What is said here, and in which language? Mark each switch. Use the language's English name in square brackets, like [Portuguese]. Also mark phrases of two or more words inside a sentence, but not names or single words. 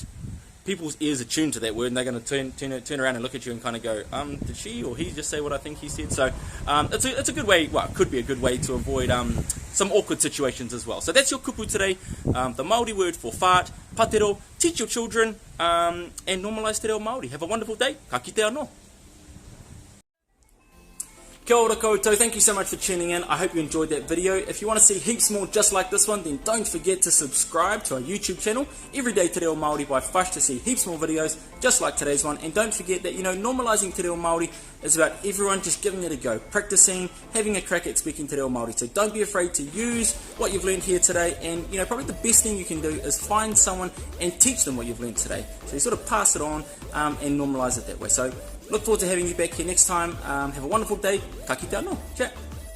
[English] People's ears are tuned to that word, and they're going to turn around and look at you and kind of go, did she or he just say what I think he said? So it's a good way, well, it could be a good way to avoid some awkward situations as well. So that's your kupu today, the Māori word for fart, Patero. Teach your children and normalise [Māori] te reo Māori. [English] Have a wonderful day. [Māori] Ka kite anō. Kia ora koutou, [English] thank you so much for tuning in. I hope you enjoyed that video. If you want to see heaps more just like this one, then don't forget to subscribe to our YouTube channel, Everyday Te Reo Māori by Fush, to see heaps more videos just like today's one. And don't forget that, you know, normalising [Māori] Te Reo Māori [English] is about everyone just giving it a go, practicing, having a crack at speaking [Māori] Te Reo Māori. [English] So don't be afraid to use what you've learned here today, and, you know, probably the best thing you can do is find someone and teach them what you've learned today. So you sort of pass it on and normalise it that way. So look forward to having you back here next time. Have a wonderful day. [Māori] Ka kite anō. Ciao.